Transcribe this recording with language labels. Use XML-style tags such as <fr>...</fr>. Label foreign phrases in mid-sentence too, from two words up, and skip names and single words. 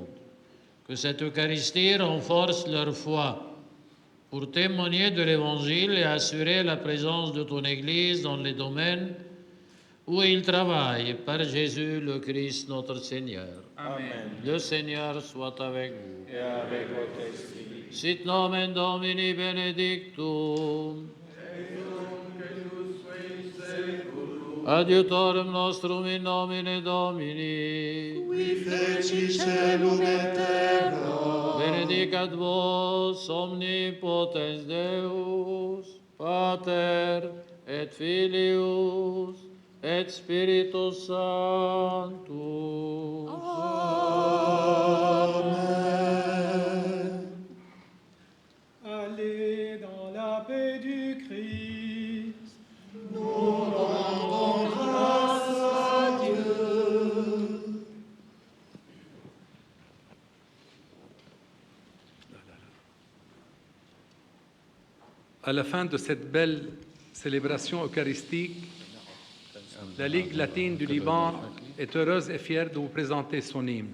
<fr>Que cette Eucharistie renforce leur foi pour témoigner de l'Évangile et assurer la présence de ton Église dans les domaines où ils travaillent, par Jésus le Christ notre Seigneur. Amen. Le Seigneur soit avec vous. Et avec votre esprit.</fr> <la>Sit nomen Domini benedictum. Adiutorium nostrum in nomine Domini. Qui feci celum et terra. Benedicat vos omnipotens Deus, Pater et Filius et Spiritus Sanctus. Amen.</la> <fr>Allez dans la paix du Christ. Nous rendons grâce à Dieu. À la fin de cette belle célébration eucharistique, la Ligue latine du Liban est heureuse et fière de vous présenter son hymne.</fr>